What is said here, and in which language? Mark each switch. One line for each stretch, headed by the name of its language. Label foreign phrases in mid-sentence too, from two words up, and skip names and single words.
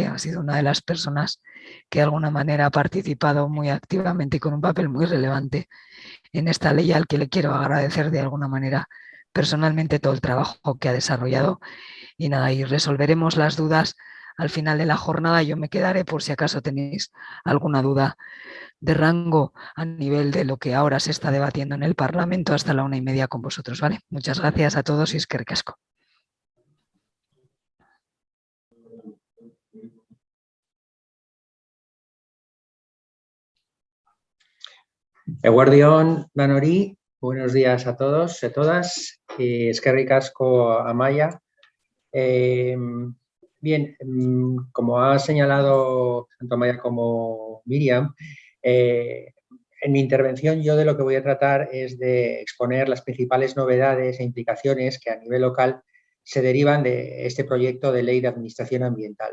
Spanish: Ha sido una de las personas que de alguna manera ha participado muy activamente y con un papel muy relevante en esta ley, al que le quiero agradecer de alguna manera personalmente todo el trabajo que ha desarrollado. Y nada, y resolveremos las dudas al final de la jornada. Yo me quedaré por si acaso tenéis alguna duda de rango a nivel de lo que ahora se está debatiendo en el Parlamento hasta la 1:30 con vosotros, ¿vale? Muchas gracias a todos y
Basque: eskerrik asko. Eguerdion Danori,
Spanish: buenos días a todos y a todas.
Basque: Eskerrik asko Amaia.
Spanish: Bien, como ha señalado tanto Amaia como Miriam, en mi intervención yo de lo que voy a tratar es de exponer las principales novedades e implicaciones que a nivel local se derivan de este proyecto de ley de administración ambiental.